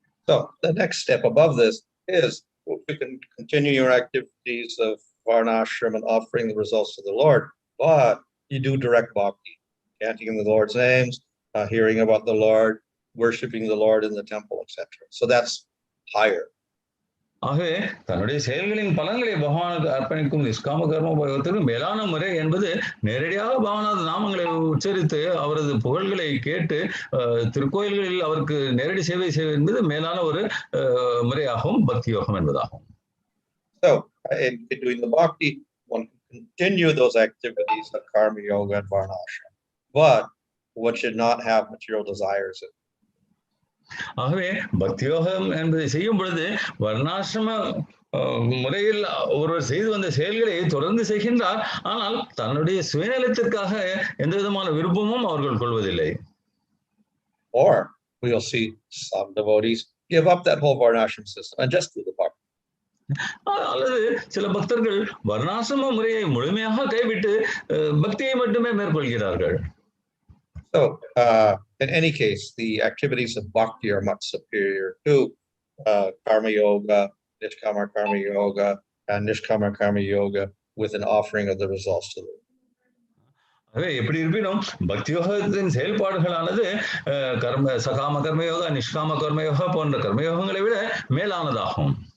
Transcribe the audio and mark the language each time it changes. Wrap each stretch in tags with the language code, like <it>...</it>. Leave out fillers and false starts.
<en>So the next step above this is you can continue your activities of varnashram and offering the results to the Lord, but you do direct bhakti, chanting in the Lord's names, hearing about the Lord, worshiping the Lord in the temple, etc. So that's higher.</en> <ta>ஆகவே தன்னுடைய செயல்களின் பலன்களை பகவானுக்கு அர்ப்பணிக்கும் நிஷ்காம கர்மயோகத்திற்கு மேலான முறை என்பது நேரடியாக பகவானது நாமங்களை உச்சரித்து அவரது புகழ்களை கேட்டு திருக்கோயில்களில் அவருக்கு நேரடி சேவை செய்வது என்பது மேலான ஒரு முறையாகவும் பக்தி யோகம் என்பதாகும்.</ta> <en>So in doing the bhakti, one can continue those activities of karma yoga and varnashram, but one should not have material desires in.</en> <ta>ஆகவே பக்தி யோகம் என்பதை செய்யும் பொழுது வர்ணாசிரம முறையில் ஒருவர் செய்து வந்த செயல்களை தொடர்ந்து செய்கின்றார். ஆனால் தன்னுடைய சுயநலத்திற்காக எந்த விதமான விருப்பமும் அவர்கள் கொள்வதில்லை.</ta> <en>Or we'll see some devotees give up that whole varnashram system and just do the bhakti.</en> <ta>அல்லது சில பக்தர்கள் வர்ணாசிரம முறையை முழுமையாக கைவிட்டு பக்தியை மட்டுமே மேற்கொள்கிறார்கள்.</ta> <en>So in any case, the activities of bhakti are much superior to karma yoga, niskama karma yoga, and niskama karma yoga with an offering of the results to them.</en> <ta>ஆகவே எப்படி இருப்பினும் பக்தி யோகத்தின் செயல்பாடுகளானது சகாம கர்மயோகா, நிஷ்காம கர்மயோகா போன்ற கர்மயோகங்களை விட மேலானதாகும்.</ta>